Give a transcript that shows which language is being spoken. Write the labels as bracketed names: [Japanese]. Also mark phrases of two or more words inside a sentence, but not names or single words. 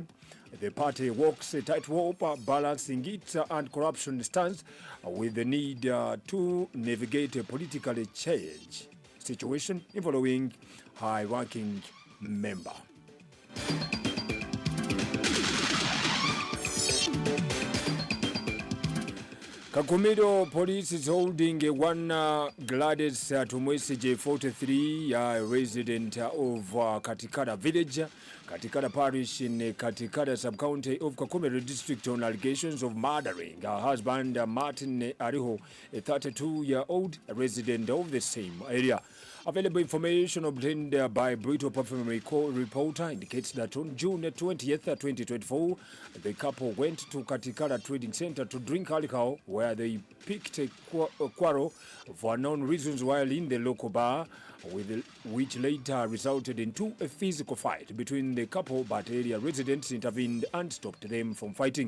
[English] The party walks a tightrope, balancing its anti-corruption stance with the need to navigate a politically charged situation involving high-ranking member. Kakumiro police is holding one Gladys Tumwesije, 43, resident of Katikada village, Katikada parish in Katikada sub-county of Kakumiro district on allegations of murdering her husband Martin Ariho, a 32-year-old resident of the same area. Available information obtained by Britop FM reporter indicates that on June 20th, 2024, the couple went to Katikada Trading Center to drink alcohol, where they picked a quarrel for unknown reasons while in the local bar, which later resulted into a physical fight between the couple, but area residents intervened and stopped them from fighting.